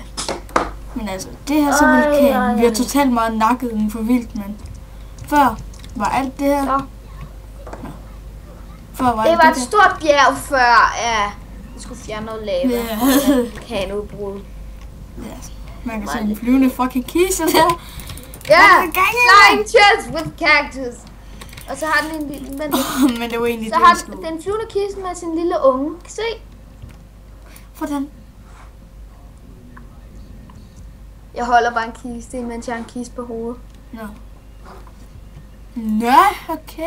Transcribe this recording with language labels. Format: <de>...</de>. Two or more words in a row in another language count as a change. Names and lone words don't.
<da>Men altså, det her så vulkan. Vi har totalt meget nakket den for vildt, men før var alt det her. Så. Før var Det alt var et det stort bjerg før, vi skulle fjerne noget lava. Ja. Vulkanudbrud. der. Ja, man kan se en flyvende fucking kiste der. Ja, Hvad er der gang i?</da> <en>flying chest with cactus.</en> <da>Og så har den en lille, Men det var egentlig så det, har vi skulle. den flyvende kiste med sin lille unge. Kan I se? Hvordan? Jeg holder bare en kiste, mens jeg har en kiste på hovedet. Nå, okay.</da>